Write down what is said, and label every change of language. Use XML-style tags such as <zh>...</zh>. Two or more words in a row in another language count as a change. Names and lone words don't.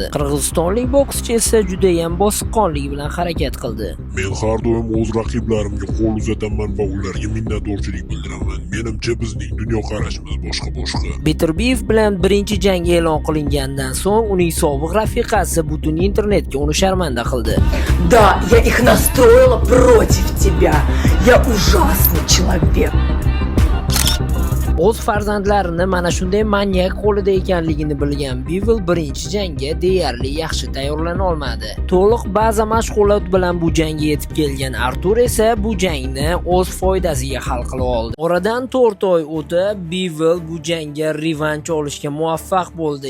<uz>Qirg'izistonlik bokschi esa juda ham bosiqqonlik bilan harakat qildi. Men har doim o'z raqiblarimga qo'l uzataman va ularga minnatdorchilik bildiraman. Menimcha bizning dunyoqarashimiz boshqa. Beterbiev bilan birinchi jang e'lon qilingandan so'ng uning sobiq rafiqasi butun internetga uni sharmanda qildi.</uz> <ru>Да, я их настроила против тебя. Я ужасный человек.</ru> <uz>O'z farzandlarini mana shunday manyak qo'lida ekanligini bilgan Bivol birinchi jangga deyarli yaxshi tayyorlana olmadi. To'liq baza mashg'ulot bilan bu jangga yetib kelgan Artur esa bu jangni o'z foydasiga hal qilib oldi. Oradan 4 oy o'tib, Bivol bu jangga revanch olishga muvaffaq bo'ldi.</uz>